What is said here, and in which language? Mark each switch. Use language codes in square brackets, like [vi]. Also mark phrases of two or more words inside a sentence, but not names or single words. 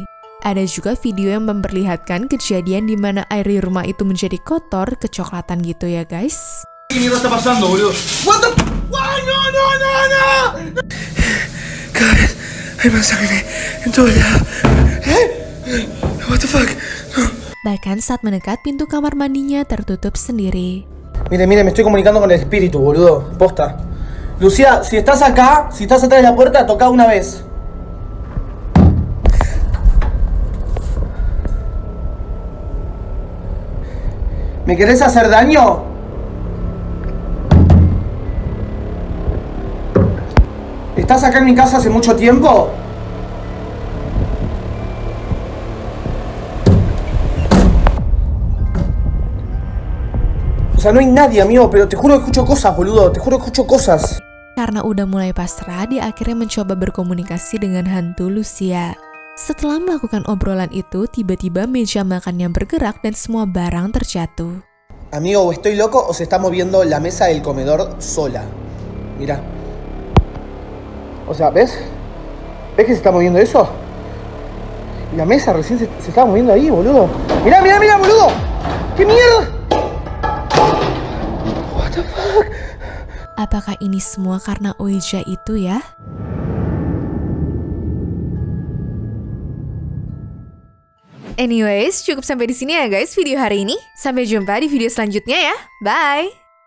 [id] Ada juga video yang memperlihatkan kejadian di mana air di rumah itu menjadi kotor, kecoklatan gitu ya guys. [es] ¿Qué mierda está pasando, boludo? [en] What the? Why? No. [es] Cada vez hay más sangre en todo lado. [en] What the fuck? No. [id] Bahkan saat mendekat, pintu kamar mandinya tertutup sendiri. [es] Mire, me estoy comunicando con el espíritu, boludo. Posta. Lucía, si estás acá, si estás atrás de la puerta, toca una vez. ¿Me querés hacer daño? ¿Estás acá en mi casa hace mucho tiempo? O sea, no hay nadie, amigo, pero te juro que escucho cosas, boludo. Te juro que escucho cosas. [id] Karena udah mulai pasrah, dia akhirnya mencoba berkomunikasi dengan hantu Lucia. Setelah melakukan obrolan itu, tiba-tiba meja makannya bergerak dan semua barang terjatuh. [es] Amigo, o estoy loco o se está moviendo la mesa del comedor sola. Mira. O sea, ¿ves? ¿Ves que se está moviendo eso? Y la mesa recién se estaba moviendo ahí, boludo. Mirá, mirá, mirá, boludo. ¿Qué mierda? [en] What the fuck? [id] Apakah ini semua karena Ouija itu ya? Anyways, cukup sampai di sini ya guys video hari ini. Sampai jumpa di video selanjutnya ya. [en] Bye!